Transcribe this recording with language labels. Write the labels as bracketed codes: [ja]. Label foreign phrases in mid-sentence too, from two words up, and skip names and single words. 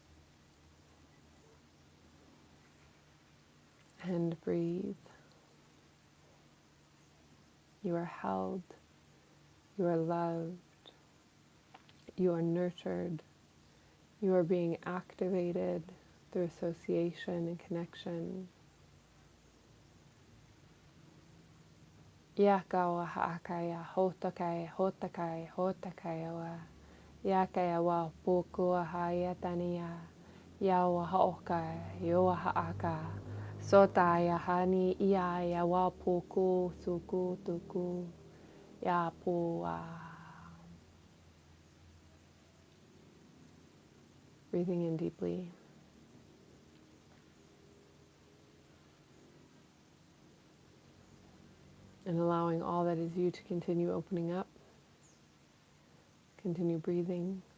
[en] And breathe. You are held. You are loved. You are nurtured. You are being activated through association and connection. Yakawa haakaya hotakai hotakai hotakai wa yakaya wa pukua hayatania yawa haoka yoa haaka sotaya hani iya wa puku suku tuku ya pua. Breathing in deeply. And allowing all that is you to continue opening up. Continue breathing.